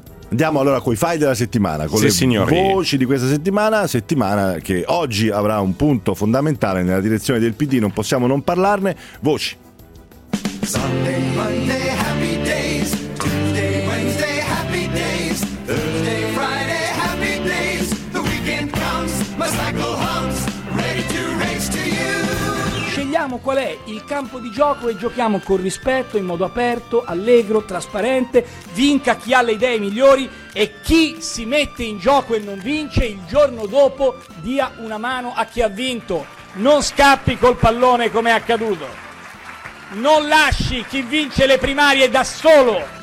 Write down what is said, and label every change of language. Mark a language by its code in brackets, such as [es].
[it] Andiamo allora coi file della settimana, con sì, le signori. Voci di questa settimana, settimana che oggi avrà un punto fondamentale nella direzione del PD, non possiamo non parlarne, voci. [en] Sunday, Monday, happy days. Tuesday, Wednesday, happy days. Thursday, Friday, happy days. The weekend comes, my cycle hums, ready to race to you. [it] Scegliamo qual è il campo di gioco e giochiamo con rispetto, in modo aperto, allegro, trasparente. Vinca chi ha le idee migliori e chi si mette in gioco e non vince, il giorno dopo dia una mano a chi ha vinto. Non scappi col pallone come è accaduto. Non lasci chi vince le primarie da solo.